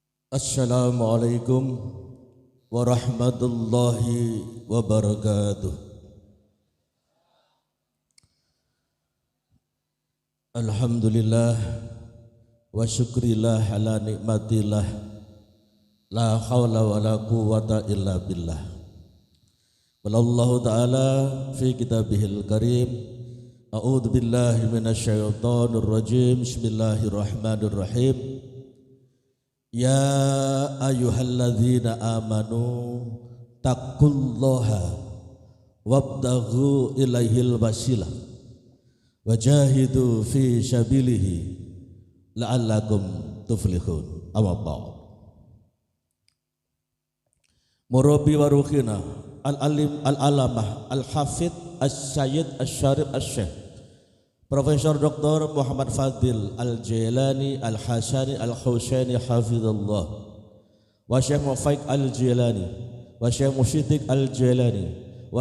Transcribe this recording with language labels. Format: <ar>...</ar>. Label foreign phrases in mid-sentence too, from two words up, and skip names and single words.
<ar>السلام عليكم ورحمة الله وبركاته. الحمد لله وشكر الله على نعمة الله لا حول ولا قوة إلا بالله. والله تعالى في كتابه الكريم, أعوذ بالله من الشيطان الرجيم بسم الله الرحمن الرحيم. يا أيها الذين آمنوا اتقوا الله وابتغوا إليه الوسيلة وجاهدوا في سبيله لعلكم تفلحون أما بعد. مربي وروحنا العالم العلامة الحافظ السيد الشريف الشيخ Profesor Dr. Muhammad Fadil Al-Jailani Al-Hasani Al-Husaini Hafizullah wa Syekh Mufaik Al-Jailani wa Syekh Musyidik Al-Jailani wa</ar>